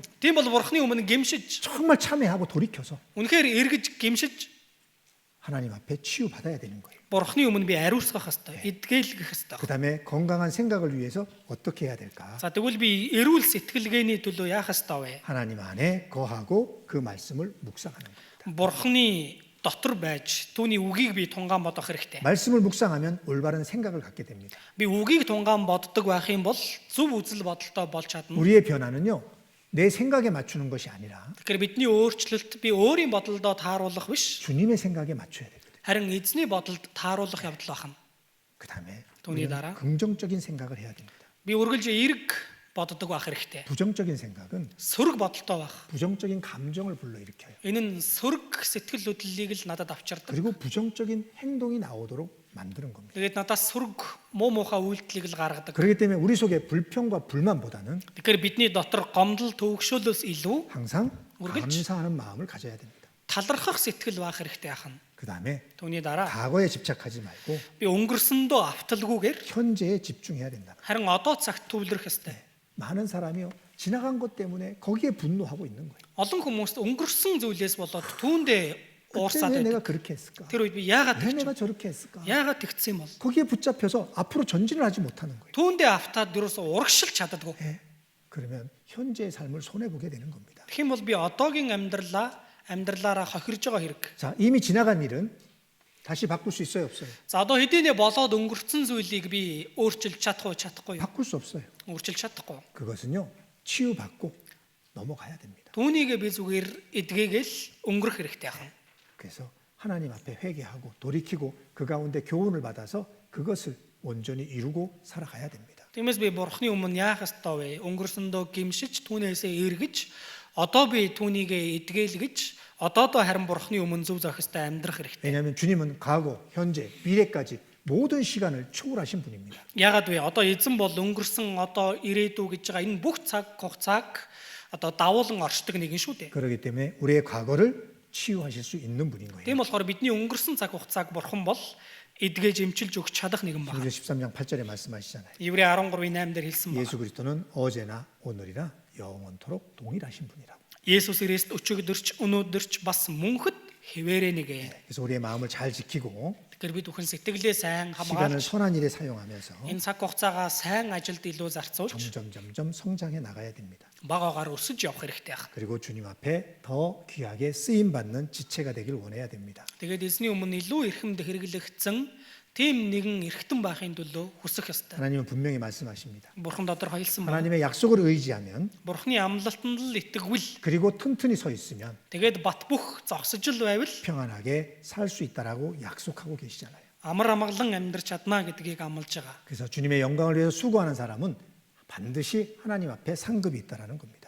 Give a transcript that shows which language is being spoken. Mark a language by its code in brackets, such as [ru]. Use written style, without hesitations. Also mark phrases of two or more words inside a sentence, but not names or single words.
[mn] Тийм бол бурхны өмнө гимшиж [ko] 정말 참회하고 돌이켜서 [mn] үнэхээр эргэж гимшиж [ko] 하나님 앞에 치유받아야 되는 거예요. [mn] бурхны өмнө би ариусгах ёстой. эдгэлгэх ёстой. [ko] 그다음에 건강한 생각을 위해서 어떻게 해야 될까? [mn] За тэгвэл би эрүүл сэтгэлгээний төлөө яах ёстой вэ? [ko] 하나님 안에 거하고 그 말씀을 묵상하는 겁니다. [mn] Бурхны дотор байж түүний үгийг би тунгаан бодох хэрэгтэй. [ko] 말씀을 묵상하면 올바른 생각을 갖게 됩니다. [mn] Би үгийг тунгаан боддог байх юм бол зөв үзэл бодолтой болж чадна. [ko] 우리의 변화는요, 내 생각에 맞추는 것이 아니라 [mn] Тэгэхээр бидний өөрчлөлт би өөрийн бодолдоо тааруулах биш. [ko] 주님의 생각에 맞춰야 됩니다. [mn] Харин эзний бодолд тааруулах явдал байна. [ko] 그다음에 돈이 우리는 달아? 긍정적인 생각을 해야 됩니다. [mn] Би үргэлж эерэг боддог байх хэрэгтэй. [ko] 부정적인 생각은 [mn] Сөрөг бодолтой байх. [ko] 부정적인 감정을 불러일으켜요. [mn] Энэ нь сөрөг сэтгэл хөдлөлийг л надад авчирдаг. [ko] 그리고 부정적인 행동이 나오도록 만드는 겁니다. [mn] Тэгээд надаас сөрөг муу муухай үйлдэлийг л гаргадаг. [ko] 그렇기 때문에 우리 속에 불평과 불만보다는 [mn] Тэгэхээр бидний дотор гомдол төвөгшөөлөөс илүү [ko] 항상 [mn] үргэлж [ko] 감사하는 마음을 가져야 됩니다. [mn] талархах сэтгэл байх хэрэгтэй ахна. [ko] 그다음에 [mn] Түүний дараа [ko] 과거에 집착하지 말고 [mn] би өнгөрсөндөө авталгүйгээр [ko] 현재에 집중해야 된다. [mn] харин одоо цагт төвлөрөх ёстой. [ko] 많은 사람이요 지나간 것 때문에 거기에 분노하고 있는 거예요. [mn] Олон хүмүүст өнгөрсөн зүйлээс болоод түүндээ уурсаад [ko] 왜 내가 [mn] байдаг. [ko] 그렇게 했을까? [mn] Тэр үед би яагаад [ko] 왜 [mn] тэгж [ko] 내가 저렇게 했을까? [mn] яагаад тэгсэн юм бол [ko] 거기에 붙잡혀서 앞으로 전진을 하지 못하는 거예요. [mn] түүндээ автаад дөрөөсө урагшил чаддаггүй. [ko] 예. 그러면 현재의 삶을 손해 보게 되는 겁니다. [mn] Тэгэх юм бол би одоогийн амьдралаараа хохирж байгаа хэрэг. [ko] 자, 이미 지나간 일은 다시 바꿀 수 있어요, 없어요? [mn] За одоо хэдийнэ болоод өнгөрцөн зүйлийг би өөрчилж чадахгүй юу? [ko] 바꿀 수 없어요. [mn] Өөрчилж чадахгүй. [ko] 그것은요, 치유받고 넘어가야 됩니다. [mn] Түүнийг би зүгээр эдгээгээл өнгөрөх хэрэгтэй ахын. [ko] 그래서 하나님 앞에 회개하고 돌이키고 그 가운데 교훈을 받아서 그것을 온전히 이루고 살아가야 됩니다. [mn] Тиймээс би бурхны өмнө яах ёстой вэ? Өнгөрсөндөө гимшиж түүнээсээ эргэж одоо би түүнийг эдгээлгэж одоодоо харин бурхны өмнө зөв зохистой амьдрах хэрэгтэй. [ko] 왜냐하면 주님은 과거, 현재, 미래까지 모든 시간을 초월하신 분입니다. [mn] Яагаад вэ? Одоо эзэн бол өнгөрсөн одоо ирээдүй гэж байгаа энэ бүх цаг хугацааг одоо давуулан оршдог нэгэн шүү дээ. [ko] 그렇기 때문에 우리의 과거를 치유하실 수 있는 분인 거예요. [mn] Тийм болохоор бидний өнгөрсөн цаг хугацааг бурхан бол эдгэж эмчилж өгч чадах нэгэн байна. [ko] 히브리서 13장 8절에 말씀하시잖아요. [mn] Еврей 13-ийн 8 дээр хэлсэн байна. [ko] 예수 그리스도는 어제나 오늘이나 영원토록 동일하신 분이라고. [mn] Есүс Христ өчигдөрч өнөөдөрч бас мөнхөд хэвээрээ нэгэ. [ko] 그래서 우리의 마음을 잘 지키고 [mn] Тэгэхээр бид бүхэн сэтгэлээ сайн [ko] 시간을 [mn] хамгаалж [ko] 선한 일에 사용하면서 [mn] энэ цаг хугацаагаа сайн ажилд илүү зарцуулж [ko] 점점 성장해 나가야 됩니다. [mn] багаагаар өсөж явах хэрэгтэй байна. [ko] 그리고 주님 앞에 더 귀하게 쓰임 받는 지체가 되길 원해야 됩니다. [mn] Тэгээд эзний өмнө илүү эрхэмд хэрэглэгдсэн тийм нэгэн эрхтэн байхын төлөө хүсэх ёстой. [ko] 하나님은 분명히 말씀하십니다. [mn] Бурхан тодорхой хэлсэн байна. [ko] 하나님의 약속을 의지하면 [mn] Бурханы амлалтанд л итгэвэл [ko] 그리고 튼튼히 서 있으면 [mn] тэгээд бат бүх зогсож л байвал [ko] 평안하게 살 수 있다라고 약속하고 계시잖아요. [mn] амар амгалан амьдрч чадна гэдгийг амлаж байгаа. [ko] 그래서 주님의 영광을 위해서 수고하는 사람은 반드시 하나님 앞에 상급이 있다라는 겁니다.